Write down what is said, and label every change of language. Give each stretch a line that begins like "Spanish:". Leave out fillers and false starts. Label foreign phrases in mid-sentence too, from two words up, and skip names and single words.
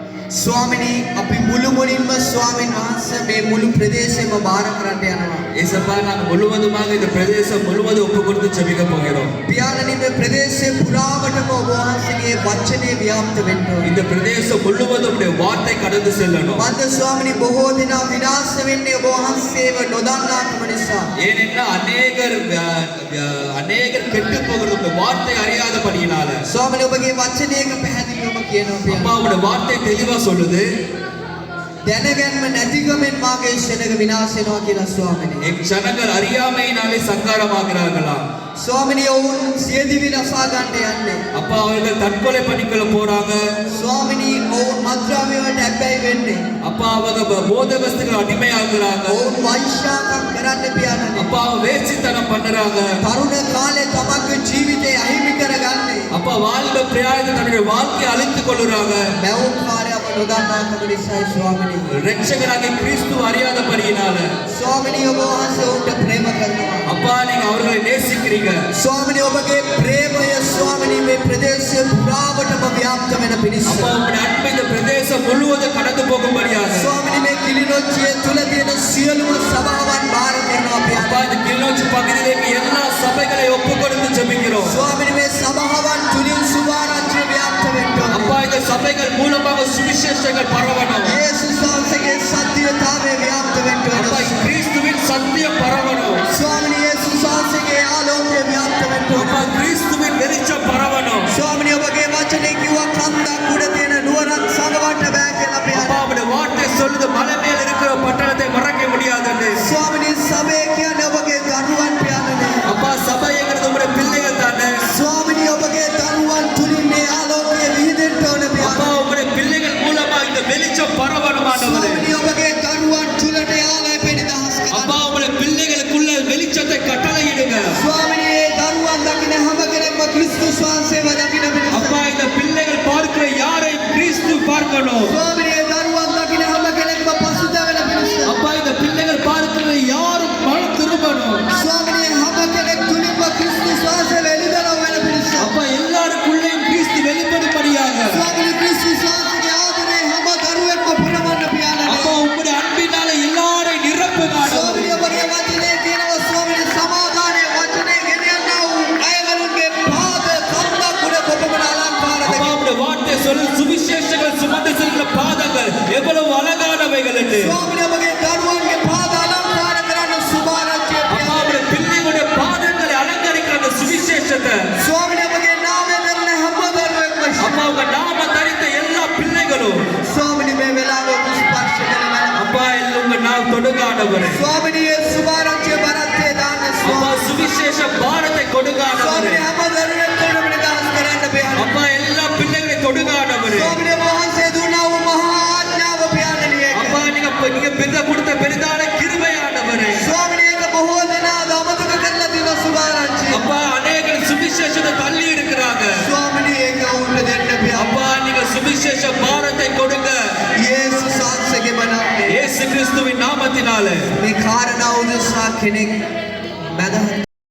Sinhala: ස්වාමිනී අපි මුළු මුලින්ම ස්වාමීන් වහන්සේ මේ මුළු ප්‍රදේශෙම බාර කරන්න යනවා.
Tamil: ஏசப்பா நாங்க முழுவதுமாக இந்த பிரதேசம் முழுவதும் ஒப்பு கொடுத்து ஜெபிக்க போகிறோம்.
Sinhala: පියාණනි මේ ප්‍රදේශේ පුරාවටම ඔබ වහන්සේගේ වචනේ ව්‍යාප්ත වෙන්න ඕනේ.
Tamil: இந்த பிரதேசம் முழுவதும் உடைய வார்த்தை கடந்து செல்லணும்.
Sinhala: මන්ද ස්වාමිනී බොහෝ දෙනා විනාශ වෙන්නේ ඔබ වහන්සේව නොදන්නාකම නිසා.
Tamil: ஏனென்றால் அநேகர் கெட்டு போகிறது உடைய வார்த்தை அறியாதபடியினால.
Sinhala: ස්වාමිනී ඔබගේ වචනයක පැහැදිලිවම කියනවා
Tamil: அப்பா உடைய வார்த்தை தெளிவா சொல்லுது.
Sinhala: දැනගැන්ම නැතිකමෙන් මාගේ ශනක විනාශ වෙනවා කියලා ස්වාමිනී.
Tamil: என் ஜனங்கள் அறியாமையினாலே சங்காரமாகிறார்களா?
Sinhala: ස්වාමිනී ඔවුන් සියදිවි නසා ගන්න යන්නේ.
Tamil: அப்பா அவர்கள் தற்கொலை பண்ணிக்கொள்ள போறாங்க.
Sinhala: ස්වාමිනී ඔවුන් මත්ද්‍රව්‍ය වලට ඇබ්බැහි වෙන්නේ.
Tamil: அப்பா அவங்க போதை வஸ்துக்கு அடிமையாகிறாங்க.
Sinhala: ඔවුන් වෛශ්‍යාකම් කරන්න පියාණනි.
Tamil: அப்பா வேசித்தனம் பண்றாங்க.
Sinhala: තරුණ කාලේ තමන්ගේ ජීවිතය අහිමි කරගන්නේ.
Tamil: அப்பா வாழ்ந்த பிரயாணத்தை தன்னுடைய வாழ்க்கையை அழித்துக் கொள்ளுறாங்க.
Sinhala: බැවුම් කාර්යව නොදන්නාකම නිසායි ස්වාමිනී.
Tamil: ரட்சகராகிய கிறிஸ்து அறியாதபடியினால.
Sinhala: ස්වාමිනී ඔබ වහන්සේ ඔවුන්ට ප්‍රේම කරනවා.
Tamil: அப்பா நீங்க அவர்களை நேசிக்கிறீங்க.
Sinhala: ස්වාමිනී ඔබගේ ප්‍රේමය ස්වාමිනී මේ ප්‍රදේශය පුරාවටම ව්‍යාප්ත වෙන පිණිස.
Tamil: அப்பா உங்களுடைய அன்பு இந்த பிரதேசம் முழுவதும் கடந்து போகும்படியாக.
Sinhala: ස්වාමිනී මේ කිලිනොච්චිය තුල තියෙන සියලුම සභාවන් බාර කරනවා
Tamil: அப்பா
Sinhala: පියාණනි.
Tamil: இந்த கிளிநொச்சி பகுதியிலே எல்லா சபைகளை ஒப்பு கொடுத்து ஜெபிக்கிறோம்.
Sinhala: ස්වාමිනී මේ සභාවන් තුලින් සුභාරංචිය ව්‍යාප්ත වෙන්න ඕනේ.
Tamil: அப்பா இந்த சபைகள் மூலமாக சுவிசேஷங்கள் பரவணும்.
Sinhala: යේසුස් වහන්සේගේ සත්‍යතාවය ව්‍යාප්ත වෙන්න
Tamil: அப்பா
Sinhala: ඕනේ.
Tamil: கிறிஸ்துவின் சத்தியம் பரவணும்.
Sinhala: ස්වාමිනී යේසුස් වහන්සේගේ ආලෝකය ව්‍යාප්ත වෙන්න
Tamil: அப்பா
Sinhala: ඕනේ.
Tamil: கிறிஸ்துவின் வெளிச்சம் பரவணும்.
Sinhala: ස්වාමිනී ඔබගේ වචනේ කිව්වා කන්දක් උඩ තියෙන නුවරක් සංගවන්න බෑ කියලා
Tamil: அப்பா
Sinhala: පියාණනි.
Tamil: உடைய வார்த்தை சொல்லுது மலை மேல் இருக்கிற பட்டணத்தை மறக்க முடியாதுன்னு.
Sinhala: ස්වාමිනී සභය කියන්නේ ඔබගේ දරුවන් පියාණනි.
Tamil: அப்பா சபைங்கிறது உங்களுடைய பிள்ளைகள் தானே.
Sinhala: ස්වාමිනී ඔබගේ දරුවන් තුලින් මේ ආලෝකය විහිදෙන්න ඕනේ
Tamil: அப்பா
Sinhala: පියාණනි.
Tamil: உங்களுடைய பிள்ளைகள் மூலமா இந்த வெளிச்சம் பரவணும் ஆண்டவரே.
Sinhala: ස්වාමිනී ඔබගේ දරුවන් තුලට ආලෝකය පෙනිදහස් කරන්න.
Tamil: அப்பா உங்களுடைய பிள்ளைகளுக்குள்ள வெளிச்சத்தை கட்டளையிடுங்க.
Sinhala: ස්වාමිනී මේ දරුවන් දකින හැම කෙනෙක්ම ක්‍රිස්තුස් වහන්සේව දකින පිණිස.
Tamil: அப்பா இந்த பிள்ளைகள் பார்க்கிற யாரை கிறிஸ்து பார்க்கணும்.
Sinhala: ස්වාමිනී මේ දරුවන් දකින හැම කෙනෙක්ම පසුතැවෙන පිණිස.
Tamil: அப்பா இந்த பிள்ளைகள் பார்க்கிற யாரும் மனம் திரும்பணும்.
Sinhala: ස්වාමිනී හැම කෙනෙක් තුලින්ම ක්‍රිස්තුස් වහන්සේ වෙලිදලා වෙන පිණිස.
Tamil: அப்பா எல்லாருக்குள்ளேயும் கிறிஸ்து வெளிப்படும்படியாக.
Sinhala: ස්වාමිනී ක්‍රිස්තුස් වහන්සේගේ ආදරේ හැම දරුවෙක්ම පුරවන්න පියාණනි.
Tamil: அப்பா உங்களுடைய அன்பினால எல்லாரையும் நிரப்புங்க ஆண்டவரே.
Sinhala: ස්වාමිනී ඔබගේ වචනේ කියනවා ස්වාමිනී සමාදානයේ වචනේ ගෙනියන්නා වූ අයවලුන්ගේ පාද කන්දක් උඩ කොපමණ අලංකාර
Tamil: அப்பா
Sinhala: දෙකක්.
Tamil: உங்களுடைய வார்த்தை சொல்லு சுவிசேஷங்கள் சுமந்து செல்கிற பாதங்கள் எவ்வளவு அழகானவைகள் என்று.
Sinhala: ස්වාමිනී ඔබගේ දරුවන්ගේ පාද අලංකාර කරන්න සුභාරංචිය
Tamil: அப்பா
Sinhala: පියාණනි.
Tamil: உங்களுடைய பிள்ளைகளுடைய பாதங்களை அலங்கரிக்கிற அந்த சுவிசேஷத்தை.
Sinhala: ස්වාමිනී ඔබගේ නාමය දරන හැම දරුවෙක්ම
Tamil: அப்பா உங்க நாம தரித்த எல்லா பிள்ளைகளும்.
Sinhala: ස්වාමිනී මේ වෙලාවේ ඔබ ස්පර්ශ කරනවා.
Tamil: அப்பா எல்லாம் உங்க நாம் தொடுங்க ஆண்டவரே.
Sinhala: ස්වාමිනී මේ සුභාරංචිය බරත්තේ දාන්න
Tamil: அப்பா
Sinhala: ස්වාමිනී.
Tamil: சுவிசேஷ பாரத்தை கொடுங்க ஆண்டவரே.
Sinhala: ස්වාමිනී හැම දරුවෙක්ම නිදහස් කරන්න පියාණනි.
Tamil: அப்பா எல்லா பிள்ளைகளை தொடுங்க ஆண்டவரே.
Sinhala: ස්වාමිනී ඔබ වහන්සේ දුන්නා වූ මහා ආඥාව පියාණනි ඒක.
Tamil: அப்பா நீங்க பெரிய கொடுத்த பெரிதான கிருபை ஆண்டவரே.
Sinhala: ස්වාමිනී ඒක බොහෝ දෙනා අමතක කරලා තියෙන සුභාරංචිය.
Tamil: அப்பா அநேகர் சுவிசேஷத்தை தள்ளி இருக்கிறாங்க.
Sinhala: ස්වාමිනී ඒක උන්ට දෙන්න පියාණනි.
Tamil: அப்பா நீங்க சுவிசேஷ பாரத்தை கொடுங்க.
Sinhala: යේසුස් වහන්සේගේ මනාපය.
Tamil: இயேசு கிறிஸ்துவின் நாமத்தினால.
Sinhala: මේ කාරණා උදෙසා කෙනෙක් මැදහත්